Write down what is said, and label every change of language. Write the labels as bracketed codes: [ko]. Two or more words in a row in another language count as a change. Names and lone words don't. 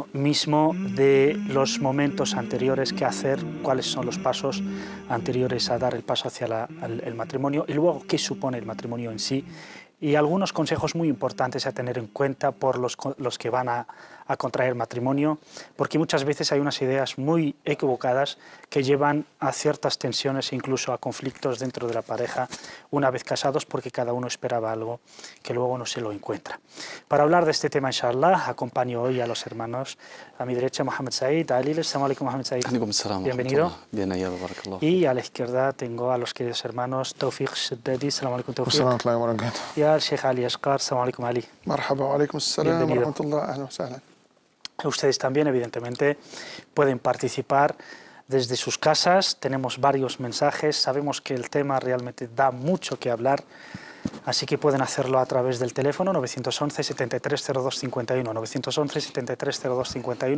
[es] mismo, de los momentos anteriores que hacer, cuáles son los pasos anteriores a dar el paso hacia el matrimonio y luego qué supone el matrimonio en sí y algunos consejos muy importantes a tener en cuenta por los que van a contraer matrimonio, porque muchas veces hay unas ideas muy equivocadas que llevan a ciertas tensiones e incluso a conflictos dentro de la pareja una vez casados porque cada uno esperaba algo que luego no se lo encuentra. Para hablar de este tema, inshallah, acompaño hoy a los hermanos, a mi derecha Mohamed Said, a Alil, [ar] السلام عليكم [es] Mohamed Said. Bienvenido. Bien hallado, barakallah. Y a la izquierda tengo a los queridos hermanos Tawfiq Shaddadi, [ar] السلام عليكم [es] Tawfiq. Y al Sheikh Ali Asghar, [ar] السلام عليكم [es] Ali. [ar] مرحبا، وعليكم السلام ورحمة الله، أهلا وسهلا. [es] Ustedes también, evidentemente, pueden participar desde sus casas. Tenemos varios mensajes. Sabemos que el tema realmente da mucho que hablar, así que pueden hacerlo a través del teléfono 911 730251. 911 730251.